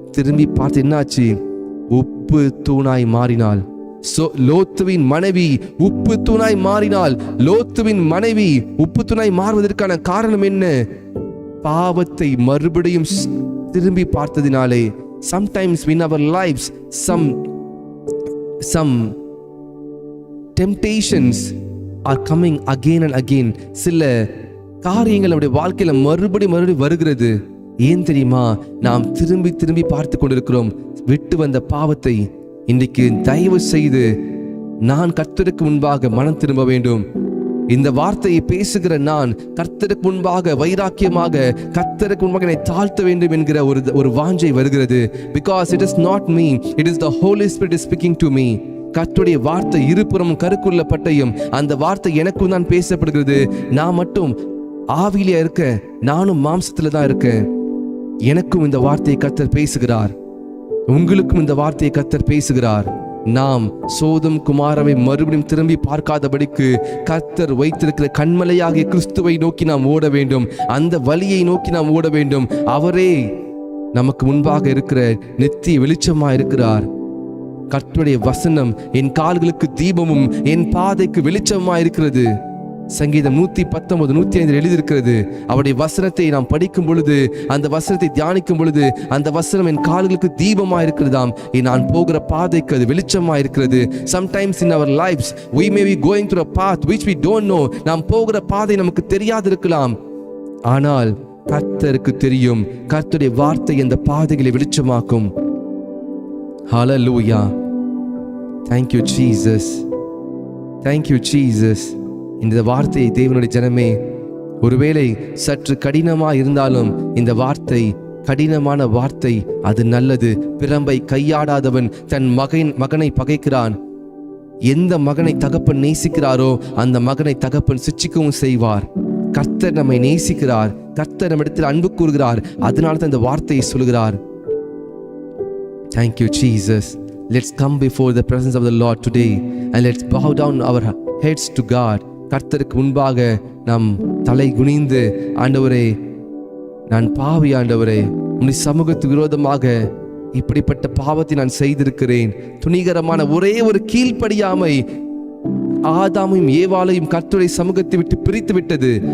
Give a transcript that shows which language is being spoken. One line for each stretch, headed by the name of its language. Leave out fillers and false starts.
Tamil: திரும்பி பார்த்து என்னாச்சு? உப்பு தூணாய் மாறினாள். லோத்துவின் மனைவி உப்பு தூணாய் மாறினாள். லோத்துவின் மனைவி உப்பு தூணாய் மாறுவதற்கான காரணம் என்ன? பாவத்தை மறுபடியும் திரும்பி பார்த்ததினாலே.
English: Sometimes in our lives some temptations are coming again and again.
Tamil: சில காரியங்கள் நம்முடைய வாழ்க்கையில மறுபடி வருகிறது. ஏன் தெரியுமா? நாம் திரும்பி பார்த்து கொண்டிருக்கிறோம் விட்டு வந்த பாவத்தை. இன்றைக்கு தயவு செய்து நான் கர்த்தருக்கு முன்பாக மனம் திரும்ப வேண்டும். இந்த வார்த்தையை பேசுகிற நான் கர்த்தருக்கு முன்பாக வைராக்கியமாக கர்த்தருக்கு முன்பாக என்னை தாழ்த்த வேண்டும் என்கிற ஒரு வாஞ்சை வருகிறது.
English: Because it is not me, it is the Holy Spirit is speaking to me.
Tamil: கர்த்தருடைய வார்த்தை இருபுறமும் கருக்குள்ள பட்டயம். அந்த வார்த்தை எனக்கும் தான் பேசப்படுகிறது. நான் மட்டும் ஆவியிலே இருக்க, நானும் மாம்சத்துல தான் இருக்கேன். எனக்கும் இந்த வார்த்தையை கர்த்தர் பேசுகிறார். உங்களுக்கும் இந்த வார்த்தையை கர்த்தர் பேசுகிறார். நாம் சோதம் குமாரவை மறுபடியும் திரும்பி பார்க்காதபடிக்கு கர்த்தர் வைத்திருக்கிற கண்மலையாகிய கிறிஸ்துவை நோக்கி நாம் ஓட வேண்டும். அந்த வழியை நோக்கி நாம் ஓட வேண்டும். அவரே நமக்கு முன்பாக இருக்கிற நித்திய வெளிச்சமா இருக்கிறார். கர்த்தருடைய வசனம் என் கால்களுக்கு தீபமும் என் பாதைக்கு வெளிச்சமா இருக்கிறது. சங்கீதம் 119 105 எழுதியிருக்கிறது. அவருடைய வசனத்தை நாம் படிக்கும் பொழுது, அந்த வசனத்தை தியானிக்கும் பொழுது, அந்த வசனம் என் கால்களுக்கு தீபமா இருக்கிறதாம். நான் போகிற பாதைக்கு அது வெளிச்சமா இருக்கிறது.
English: Sometimes in our lives we may be going through a path which we don't know.
Tamil: நாம் போகிற பாதை நமக்கு தெரியாது இருக்கலாம். ஆனால் கர்த்தருக்கு தெரியும். கர்த்தருடைய வார்த்தை அந்த பாதைகளை வெளிச்சமாக்கும்.
English: Hallelujah. Thank you Jesus. Thank you Jesus.
Tamil: இந்த வார்த்தை தேவனுடைய ஜனமே, ஒருவேளை சற்று கடினமா இருந்தாலும் இந்த வார்த்தை கடினமான வார்த்தை, அது நல்லது. பிரம்பை கையாடாதவன் தன் மகனை பகைக்கிறான். எந்த மகனை தகப்பன் நேசிக்கிறாரோ அந்த மகனை தகப்பன் சிட்சிக்கவும் செய்வார். கர்த்தர் நம்மை நேசிக்கிறார். கர்த்தர் நம்மிடத்தில் அன்பு கூறுகிறார். அதனால தான் இந்த வார்த்தையை சொல்கிறார்.
English: Thank you Jesus. Let's come before the presence of the Lord today and let's bow down our heads to God.
Tamil: கர்த்தருக்கு முன்பாக நாம் தலை குனிந்து, ஆண்டவரே நான் பாவி, ஆண்டவரே உம்முடைய சமூகத்துக்கு விரோதமாக இப்படிப்பட்ட பாவத்தை நான் செய்திருக்கிறேன். துணிகரமான ஒரே ஒரு கீழ்ப்படியாமை ஆதாமையும் ஏவாளையும் கர்த்தருடைய சமூகத்தை விட்டு பிரித்து விட்டது.